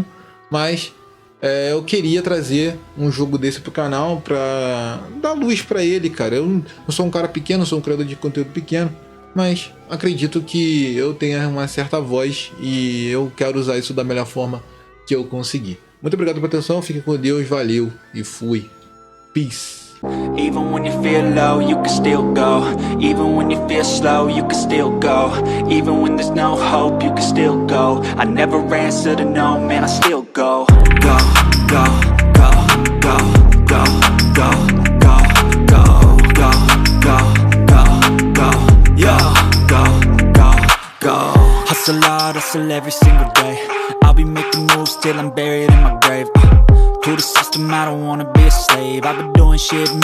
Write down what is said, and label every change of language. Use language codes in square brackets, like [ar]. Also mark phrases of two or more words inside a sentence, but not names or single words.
[pt] Mas eu queria trazer um jogo desse pro canal pra dar luz pra ele, cara. Eu não sou um cara pequeno, sou um criador de conteúdo pequeno. Mas acredito que eu tenha uma certa voz e eu quero usar isso da melhor forma que eu conseguir. Muito obrigado pela atenção, fiquem com Deus, valeu e fui. [en] Peace. Even when you feel low, you can still go. Even when you feel slow, you can still go. Even when there's no hope, you can still go. I never answer to no, man, I still go. Go, go, go, go, go, go, go, go, go, go, go, go, yo, go, go, go. Hustle hard, hustle every single day. I'll be making moves till I'm buried in my grave. To the system, I don't wanna be a slave. I've been doing shit